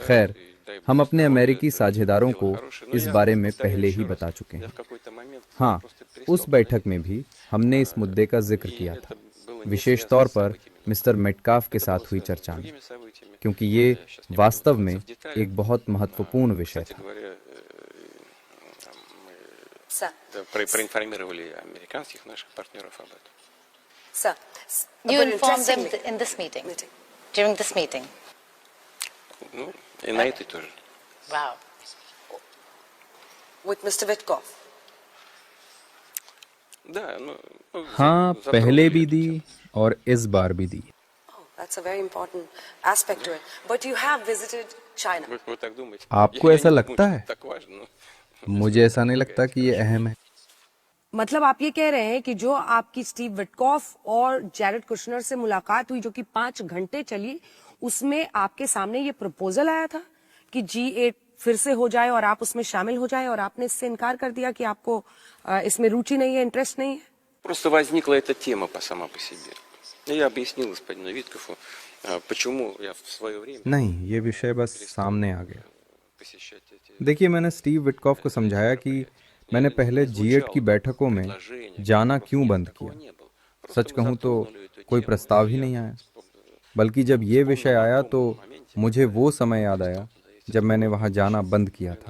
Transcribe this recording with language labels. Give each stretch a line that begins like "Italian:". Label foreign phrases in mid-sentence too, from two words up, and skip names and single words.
Hindi: खैर, हम अपने अमेरिकी साझेदारों को इस बारे में पहले ही बता चुके हैं। हाँ, उस बैठक में भी हमने इस मुद्दे का जिक्र किया था, विशेष तौर पर मिस्टर मेटकाफ के साथ हुई चर्चा में, क्योंकि ये वास्तव में एक बहुत महत्वपूर्ण विषय था।
Russian: Проинформировали американских наших партнеров об этом.
English: Sir, You informed them in this meeting, during this meeting.
Russian: Ну, и на этой тоже.
English: Wow. with Mr. Witkoff.
Russian: Да, ну,
Hindi: हाँ, पहले भी दी और इस बार भी दी।
English: Oh, that's a very important aspect to it. But you have visited China.
Russian: вы так думаете?
Hindi: आपको ऐसा लगता है?
Russian: Так важно, но
Hindi: मुझे ऐसा नहीं लगता कि ये अहम है। मतलब आप ये कह रहे हैं कि जो आपकी स्टीव विटकॉफ और जैरेड कुशनर से मुलाकात हुई जो कि 5 घंटे चली, उसमें आपके सामने ये प्रपोजल आया था कि G8 फिर से हो जाए और आप उसमें शामिल हो जाए, और आपने इससे इनकार कर दिया कि आपको इसमें रुचि नहीं है, इंटरेस्ट नहीं है?
Russian: просто возникла эта тема сама по себе. Я объяснил господину Виткофу, почему я в свое время
Hindi: नहीं, ये विषय बस सामने आ गया।
Russian: посещать эти
Hindi: देखिए, मैंने स्टीव विटकॉफ को समझाया कि मैंने पहले G8 की बैठकों में जाना क्यों बंद किया। सच कहूँ तो कोई प्रस्ताव ही नहीं आया, बल्कि जब ये विषय आया तो मुझे वो समय याद आया जब मैंने वहाँ जाना बंद किया था।